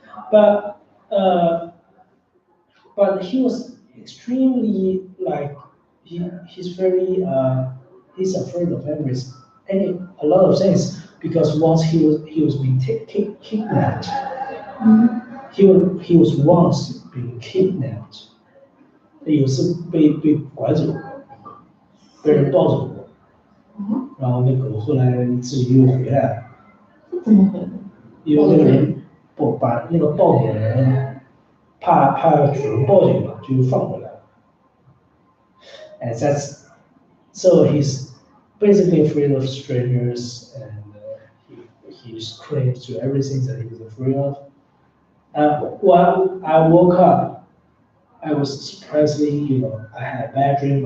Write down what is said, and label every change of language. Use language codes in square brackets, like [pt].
[en] But but he was extremely like he's very he's afraid of a lot of things because once he was being kidnapped. He was once being kidnapped. [zh] 有次被拐走过，被人抱走过，然后那个后来自己又回来了，怎么回的？因为那个人把那个抱走的人怕主人报警嘛，就放回来了。 [en] And that's so he's basically afraid of strangers and he screams to everything that he's afraid of. When I woke up, I was surprisingly, I had a bad dream.